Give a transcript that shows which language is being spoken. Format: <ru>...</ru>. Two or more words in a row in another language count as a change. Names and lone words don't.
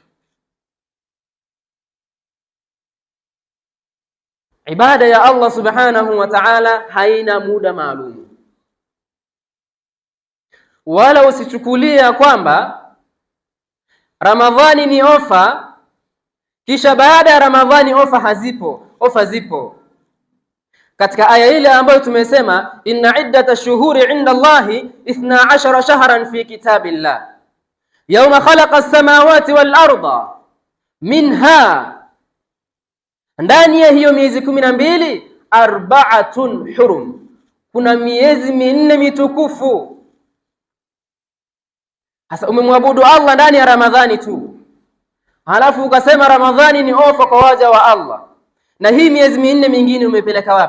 <sw>Ibada ya Allah</sw> <ar>سبحانه وتعالى</ar> <sw>haina muda maalum, wala usichukulia kwamba Ramadhani ni ofa kisha baada ya Ramadhani ofa hazipo. Ofa zipo. Katika aya ile ambayo tumesema</sw> <ar>إن عدة الشهور عند الله 12 شهرا في كتاب الله يوم خلق السماوات والأرض منها,</ar> <sw>ndani ya hiyo miezi 12</sw> <ar>أربعة حرم,</ar> <sw>kuna miezi 4 mitukufu. Hasa umemwabudu Allah ndani ya Ramadhani tu, halafu ukasema Ramadhani ni ofa kwa waja wa Allah, na hii miezi 4 mingine umepeleka wapi?</sw>